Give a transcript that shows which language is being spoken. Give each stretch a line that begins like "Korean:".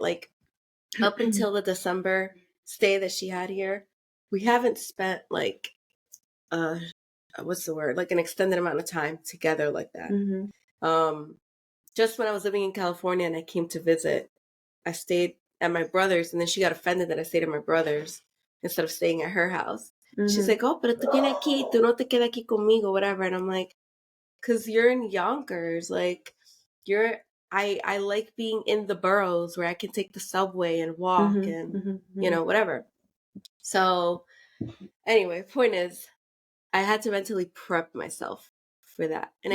English: Like up until the December stay that she had here, we haven't spent like uh what's the word, like an extended amount of time together like that. Hmm. Um, just when I was living in California and I came to visit, I stayed at my brother's, and then she got offended that I stayed at my brother's instead of staying at her house. She's Hmm.
Spanish: like, "Oh, pero tú vienes aquí, tú no te quedas aquí conmigo, whatever."
English: And I'm like, "Cause you're in Yonkers, like you're." I like being in the boroughs where I can take the subway and walk Hmm. and Hmm. whatever. So anyway, point is, I had to mentally prep myself for that, and